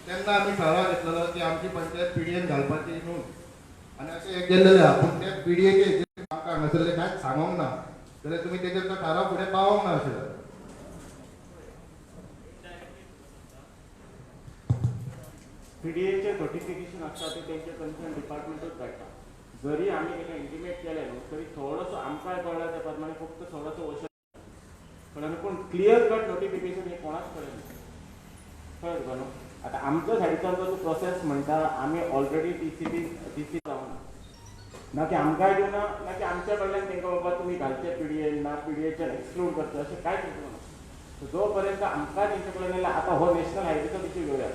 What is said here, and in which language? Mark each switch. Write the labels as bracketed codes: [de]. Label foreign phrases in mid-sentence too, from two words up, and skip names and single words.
[kok] तेन्ना आमी थाराव घेतलेलो की आमची पंचायत पीडीएन घालपाची न्हू आनी अशें एक गेल्लेलें आहा. पूण ते पीडीएचे आमकां हांगासरले कांयच सांगोंक ना जाल्यार तुमी तेजेर तो थाराव फुडें पावोंक ना अशें जालें. पीडीएचे नोटिफिकेशन असता ते त्यांचे [en] concern department [kok] काढता. जरी आम्ही त्याला इंटिमेट केले न्हू तरी थोडंसं आमकांय कळलं त्या प्रमाणे फक्त थोडंसं वचन कळलं पूण [en] clear cut notification [kok] हे कोणाच कळलं कळत का न्हू. आता आमच्या सायडीच्यान जो प्रोसेस म्हणटा आमी ऑलरेडी टीसी जावना ना की आमकांय दिवना ना की आमच्या कडल्यान तांकां बाबा तुमी घालचे पीडीएन ना पीडीएच्यान एक्सक्लूड करचे अशें कांयच दिसना. जो पर्यंत आमकां तेंचे कडेन येयला आता हो [en] national highway [kok] विशय घेवया.